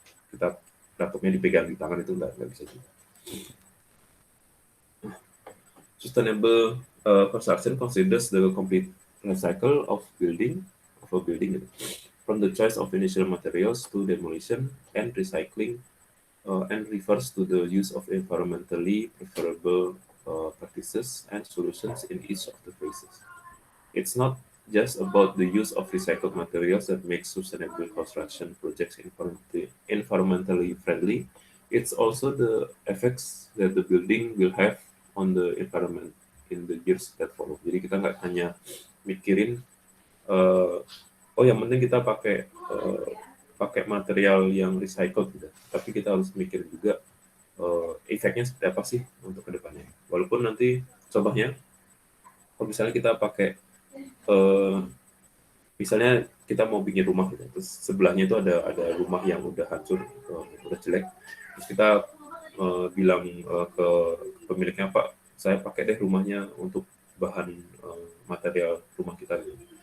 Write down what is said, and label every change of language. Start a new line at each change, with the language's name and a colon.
Indonesian: Kita laptopnya dipegang di tangan, itu nggak bisa juga.
English: Sustainable construction considers the complete life cycle of a building, from the choice of initial materials to demolition and recycling, and refers to the use of environmentally preferable practices and solutions in each of the phases. It's not just about the use of recycled materials that makes sustainable construction projects environmentally friendly. It's also the effects that the building will have on the environment in the years that follow.
Indonesian: Jadi kita nggak hanya mikirin, oh yang penting kita pakai material yang recycled gitu, tapi kita harus mikir juga efeknya seperti apa sih untuk kedepannya. Walaupun nanti contohnya, kalau misalnya kita pakai misalnya kita mau bikin rumah gitu, terus sebelahnya itu ada rumah yang udah hancur, udah jelek, terus kita bilang ke pemiliknya, Pak, saya pakai deh rumahnya untuk bahan material rumah kita gitu.